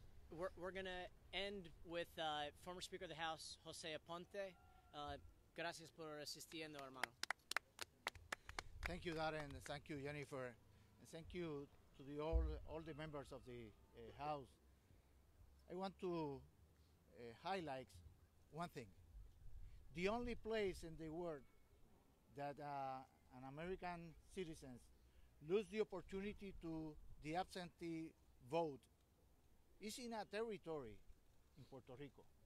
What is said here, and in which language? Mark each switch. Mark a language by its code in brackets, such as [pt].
[en] We're going to end with former Speaker of the House, José Aponte. [es] Gracias por asistiendo, hermano. [en] Thank you, Darren. Thank you, Jenniffer. And thank you to all the members of the House. I want to highlight one thing. The only place in the world that an American citizen lose the opportunity to the absentee vote is in a territory in Puerto Rico.